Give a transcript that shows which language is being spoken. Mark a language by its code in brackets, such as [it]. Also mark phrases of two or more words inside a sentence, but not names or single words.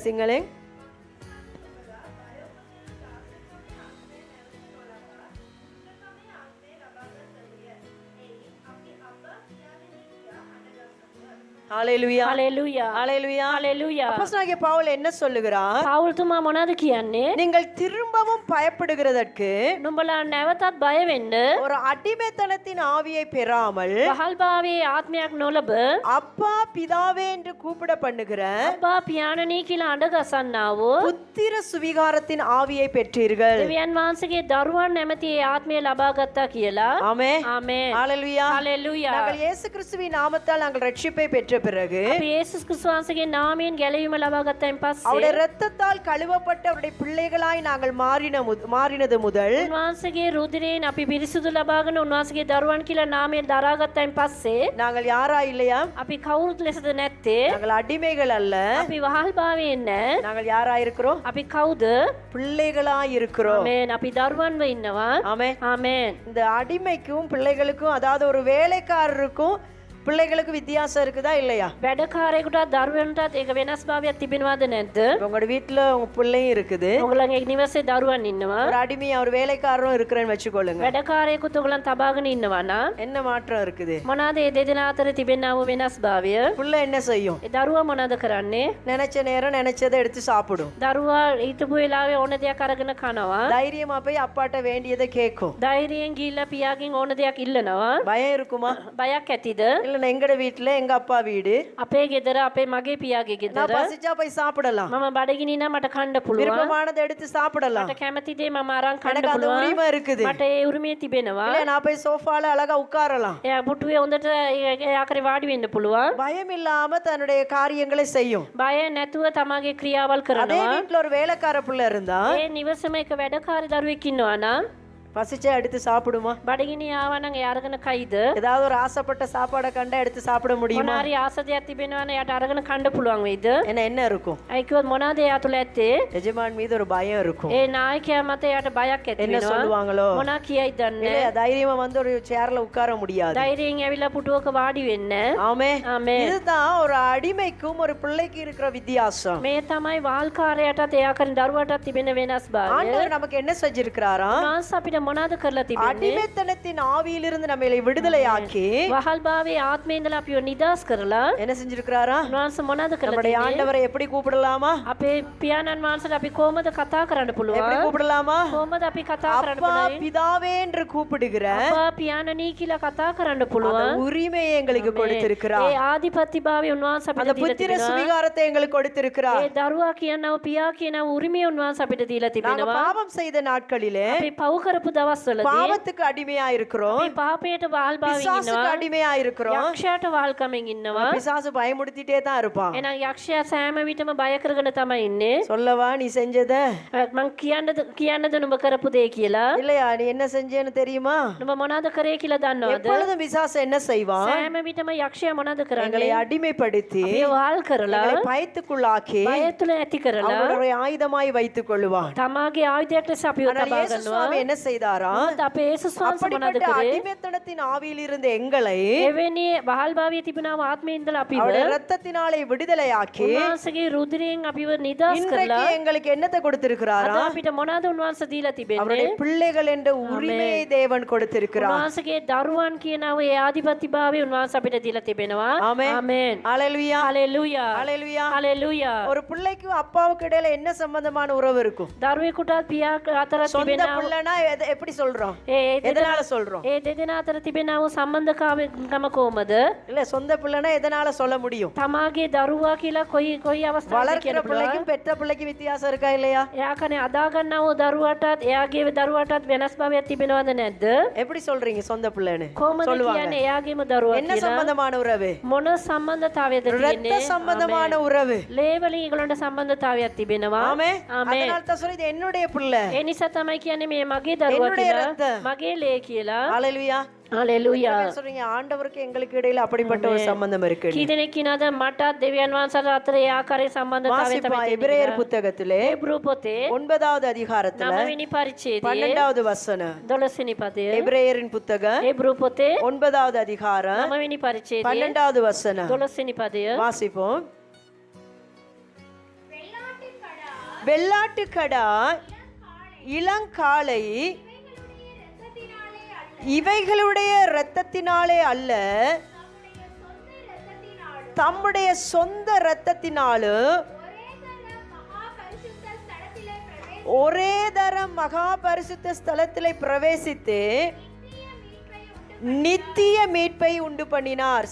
[ta] சிங்களே ஹalleluya. ஹalleluya. ஹalleluya. ஹalleluya. அப்போஸ்தலனாகிய பவுல் என்ன சொல்லுகிறார்? [si] පවුල් තුමා මොනවද කියන්නේ? [ta] நீங்கள் திரும்பவும் பயப்படுகிறதற்கு [si] නුඹලා නැවතත් බය වෙන්න [ta] ஒரு அடிமைத்தனத்தின் ஆவியை பெறாமல் [si] වහල් භාවයේ ආත්මයක් නොලබ [ta] அப்பா பிதாவே என்று கூப்பிட பண்ணுகிற [si] අබ්බා පියාණනී කියලා අඬ ගසන්නා වූ [ta] புத்திர சுவிகாரத்தின் ஆவியை பெற்றீர்கள். [si] දෙවියන් වහන්සේගේ දරුවන් නැමැති ඒ ආත්මය ලබා ගත්තා කියලා. [ta] ஆமென். [si] ආමේන්. [ta] ஹalleluya. ஹalleluya. நாங்கள் இயேசு கிறிஸ்துவின் நாமத்தால் நாங்கள் ரட்சிப்பை பெற்ற பிறகு [si] අපි යේසුස් ක්‍රිස්තුස් වහන්සේගේ නාමයෙන් ගැලවීම ලබා ගත්තයින් පස්සේ [ta] அவருடைய இரத்தத்தால் கழுவப்பட்ட அவருடைய பிள்ளைகளாய் நாங்கள் மாறினது முதல் [si] උන්වහන්සේගේ රුධිරයෙන් අපි පිරිසිදු ලබාගෙන උන්වහන්සේගේ දරුවන් කියලා නාමයෙන් දරා ගත්තයින් පස්සේ [ta] நாங்கள் யாரா இல்லையா? [si] අපි කවුරුත් ලෙසද නැත්තේ? [ta] நாங்கள் அடிமைகள் அல்ல. [si] අපි වහල් භාවයෙන් නැහැ. [ta] நாங்கள் யாரா இருக்கிறோம்? [si] අපි කවුද? [ta] பிள்ளைகளாய் இருக்கிறோம். [si] ආමේන්. අපි දරුවන්ව ඉන්නවා. [ta] ஆமென். [si] ආමේன். [ta] இந்த அடிமைக்கும் பிள்ளைகளுக்கும் அதாவது ஒரு வேலைக்காரருக்கும் பிள்ளைகளுக்கு வித்தியாசம் இருக்குதா இல்லையா? [si] වැඩකාරයෙකුටත් දරුවන්ටත් ඒක වෙනස් භාවයක් තිබෙනවද නැද්ද? [ta] உங்களோட வீட்டுல உங்க பிள்ளையும் இருக்குது, [si] ඔයගොල්ලන්ගේ නිවසේ දරුවන් ඉන්නවා. [ta] ஒரு அடிமை ஒரு வேலைக்காரரும் இருக்கிறேன்னு வச்சுக்கொள்ளுங்க. [si] වැඩකාරයෙකුත් ඔයගොල්ලන් තබාගෙන ඉන්නවා නම් [ta] என்ன மாற்றம் இருக்குது? [si] මොනවාද මේ දෙදෙනා අතර තිබෙනා වූ වෙනස් භාවය? [ta] பிள்ளை என்ன செய்யும்? [si] ඒ දරුවා මොනවද කරන්නේ? [ta] நினைச்ச நேரம் நினைச்சதை எடுத்து சாப்பிடும். [si] දරුවා හිතපු වෙලාවේ ඕන දෙයක් අරගෙන කනවා. [ta] தைரியமா போய் அப்பாட்ட வேண்டியதை கேட்கும். [si] ධෛර්යයෙන් ගිහිල්ලා පියාගෙන් ඕන දෙයක් ඉල්ලනවා. [ta] பயம் இருக்குமா? [si] බයක් ඇතිද? [ta] இல்ல எங்கட வீட்டுல எங்க அப்பா வீடு, [si] අපේ ගෙදර අපේ මගේ පියාගේ [ta] நான் [si] ගෙදර [ta] பசிச்சா போய் சாப்பிடலாம், [si] මම බඩගිනි නම් මට කන්න පුළුවන්. [ta] விருப்பமானதை எடுத்து சாப்பிடலாம், [si] මට කැමති දේ මම අරන් කන්න [ta] எனக்கு அந்த [si] පුළුවන්. [ta] உரிமை இருக்குது. [si] මට ඒ උරුමය තිබෙනවා. [ta] இல்ல நான் போய் சோஃபால அழகா உட்காரலாம். [si] එයා පුටුවේ හොඳට එයා කරේ වාඩි වෙන්න පුළුවන්. [ta] பயம் இல்லாம தன்னுடைய காரியங்களை செய்யும். [si] බය නැතුව තමගේ ක්‍රියාවල් [ta] அதே [si] කරනවා. [ta] வீட்டுல ஒரு வேலைக்கார பிள்ளை இருந்தா [si] ඒ නිවසේම එක වැඩකාරී දරුවෙක් ඉන්නවා නම් [ta] பசிச்சா எடுத்து சாப்பிடுமா? [si] බඩගිනි ආවා නම් එයා අරගෙන කයිද? [ta] ஏதாவது ஒரு ஆசைப்பட்ட சாப்பாடை கண்டா எடுத்து சாப்பிட முடியுமா? [si] මොනාරි ආස දෙයක් තිබෙනවා නම් එයාට අරගෙන කන්න පුළුවන් වෙයිද? [ta] என்ன இருக்கும்? [si] අයි කිව්වොත් මොනවාද එයා තුල ඇත්තේ? [ta] எஜமான் மீது ஒரு பயம் இருக்கும். [si] ඒ නායකයා මත එයාට බයක් ඇති [ta] என்ன [si] වෙනවා. [ta] சொல்லுவாங்களோ? [si] මොනා කියයිද දන්නේ? [ta] இல்லையா, தைரியமா வந்து ஒரு சேர்ல உட்கார முடியாது. [si] ධෛර්යයෙන් ඇවිල්ලා පුටුවක වාඩි වෙන්න. [ta] ஆமே. [si] ආමේන්. [ta] இதுதான் ஒரு அடிமைக்கும் ஒரு பிள்ளைக்கு இருக்கிற வித்தியாசம். [si] මේ තමයි වාල්කාරයටත් එයා කරන දරුවටත් තිබෙන වෙනස් භාවය. [ta] ஆண்டவர் நமக்கு என்ன செஞ்சிருக்கிறாரா? [si] උන්වහන්සේ අපිට මොනවාද කරලා තිබෙන්නේ? [ta] அடிமைத்தனத்தின் ஆவியிலிருந்து நம்மை விடுதலையாக்கி [si] වහල් භාවයේ ආත්මේ ඉඳලා අපිව නිදාස් කරලා [ta] என்ன செஞ்சிருக்கிறாரா? [si] උන්වහන්සේ මොනවාද කරලා [ta] நம்முடைய [si] තිබෙන්නේ? [ta] ஆண்டவரை எப்படி கூப்பிடலாமா? [si] අපේ පියාණන් වහන්සේට අපි කොහොමද කතා කරන්න [ta] எப்படி [si] පුළුවන්? [ta] கூப்பிடலாமா? [si] කොහොමද අපි කතා කරන්න [ta] அப்பா [si] පුළුවන්? [ta] பிதாவே என்று கூப்பிடுகிற [si] අපා පියාණනී කියලා කතා කරන්න [ta] அந்த [si] පුළුවන්. [ta] உரிமையை எங்களுக்கு [si] ඒ [ta] கொடுத்திருக்கிறார். [si] ආධිපත්‍යභාවය උන්වහන්සේ [ta] அந்த [si] අපිට දීලා [ta] புத்திர [si] තිබෙනවා. [ta] சுவிகாரத்தை எங்களுக்கு கொடுத்திருக்கிறார். [si] ඒ දරුවා කියනව පියා කියනව උරිමය උන්වහන්සේ අපිට දීලා [ta] நாங்க [si] තිබෙනවා. [ta] பாவம் செய்த நாட்களிலே [si] අපි පව් කරපු දවස්වලදී [ta] பாவத்துக்கு அடிமையா இருக்கிறோம், [si] අපි පාපයට වහල්භාවයෙන් [ta] பிசாசுக்கு [si] ඉන්නවා. [ta] அடிமையா இருக்கிறோம். [si] යක්ෂයාට වහල්කමින් ඉන්නවා. [ta] பிசாசு பயமுடுத்திட்டே தான் இருப்பான். [si] එහෙනම් යක්ෂයා සෑම විටම බය කරගෙන තමයි ඉන්නේ. [ta] சொல்லவா நீ செஞ்சத? [si] මං කියන්නද නුඹ කරපු දේ කියලා? [ta] இல்லையா, நீ என்ன செஞ்சேன்னு தெரியுமா? [si] නුඹ මොනවද කරේ කියලා දන්නවද? [ta] எப்பொழுதும் பிசாசு என்ன செய்வான்? [si] සෑම විටම යක්ෂයා මොනවද [ta] எங்களை [si] කරන්නේ? [ta] அடிமைப்படுத்தி [si] අපිව වහල් කරලා [ta] எங்களை பயத்துக்குள்ளாக்கி [si] බය තුළ ඇති කරලා [ta] அவனுடைய ஆயுதமாய் வைத்துக் கொள்ளுவான். [si] තමාගේ ආයුධයක් ලෙස අපිව [ta] ஆனால் [si] තබා [ta] இயேசு [si] ගන්නවා. [ta] சுவாமி என்ன செய்தார்? செய்தாராம்? [si] මොකද අපේ යේසුස් වහන්සේ මොනවද [ta] அப்படிப்பட்ட [si] කරේ? [ta] அடிமைத்தனத்தின் ஆவியில் இருந்த எங்களை [si] එවැනි වහල් භාවයේ තිබෙනා ආත්මේ ඉඳලා අපිව [ta] அவருடைய இரத்தத்தினாலே விடுதலையாக்கி [si] උන්වහන්සේගේ රුධිරයෙන් අපිව නිදහස් [ta] இன்றைக்கு [si] කරලා [ta] எங்களுக்கு என்னத்தை கொடுத்திருக்கிறாரா? [si] අද අපිට මොනවද උන්වහන්සේ දීලා තිබෙන්නේ? [ta] அவருடைய பிள்ளைகள் என்ற உரிமையை தேவன் கொடுத்திருக்கிறார். [si] උන්වහන්සේගේ දරුවන් කියනව ඒ ආධිපත්‍යභාවය උන්වහන්සේ අපිට දීලා තිබෙනවා. [ta] ஆமென். [si] ආමේන්. [ta] ஹalleluya. [si] හalleluya. [ta] ஹalleluya. [si] හalleluya. [ta] ஒரு பிள்ளைக்கும் அப்பாவுக்கு இடையில என்ன சம்பந்தமான உறவு இருக்கும்? [si] දරුවෙකුටත් පියා අතර [ta] சொந்த [si] තිබෙනා [ta] பிள்ளைனா எப்படி சொல்றோம்? [si] ඒ [ta] எதனால சொல்றோம்? [si] දෙදෙනා අතර තිබෙනා වූ සම්බන්ධකම කොහමද? [ta] இல்ல சொந்த பிள்ளைனா எதனால சொல்ல முடியும்? [si] තමාගේ දරුවා කියලා කොයි අවස්ථාවකද [ta] வளர்க்கிற [si] කියන්න පුළුවන්? [ta] பிள்ளைக்கும் பெற்ற பிள்ளைக்கும் வித்தியாசம் இருக்கா இல்லையா? [si] එයා කනේ අදා ගන්නා වූ දරුවාටත් එයාගේ දරුවාටත් වෙනස් භාවයක් තිබෙනවද නැද්ද? [ta] எப்படி சொல்றீங்க சொந்த பிள்ளைன்னு? [si] කොහමද [ta] சொல்லுவாங்க. [si] කියන්නේ එයාගේම දරුවා [ta] என்ன [si] කියලා? [ta] சம்பந்தமான உறவு? [si] මොන සම්බන්ධතාවයද [ta] இரத்த [si] තියෙන්නේ? [ta] சம்பந்தமான உறவு. [si] ලේවලින් ඒගොල්ලන්ට සම්බන්ධතාවයක් තිබෙනවා. [ta] ஆமே. ஆமென். அதனால தான் சொல்லி இது என்னுடைய பிள்ளை. [si] ඒ නිසා තමයි කියන්නේ මේ මගේ දරුවා [ta] என்னுடைய [si] කියලා. [ta] ரத்தம். [si] මගේ ලේ කියලා. [ta] ஹalleluya. [si] හalleluya. [ta] என்ன சொல்றீங்க? ஆண்டவருக்கு எங்களுக்கு இடையில அப்படிப்பட்ட ஒரு சம்பந்தம் இருக்கு. [si] කී දෙනෙක් කියනවාද මටත් දෙවියන් වහන්සේට අතර ඒ ආකාරයේ සම්බන්ධතාවය [ta] வாசிப்பா [si] තමයි [ta] எபிரேயர் [si] තියෙන්නේ. [ta] புத்தகத்திலே [si] එබ්‍රූ පොතේ [ta] 9வது அதிகாரத்துல [si] 9 වෙනි පරිච්ඡේදයේ [ta] 12வது வசனம். [si] 12 වෙනි පදය. [ta] எபிரேயரின் புத்தகம் [si] එබ්‍රූ පොතේ [ta] 9வது அதிகாரம் [si] 9 වෙනි පරිච්ඡේදයේ [ta] 12வது வசனம் [si] 12 වෙනි පදය. [ta] வாசிப்போம். வெள்ளாட்டுக்கடா இளங்காளை இவைகளுடைய இரத்தத்தினாலே அல்ல, தம்முடைய சொந்த இரத்தத்தினாலும் ஒரே தரம் மகா பரிசுத்த ஸ்தலத்திலே பிரவேசித்து நித்திய மீட்பை உண்டு பண்ணினார்.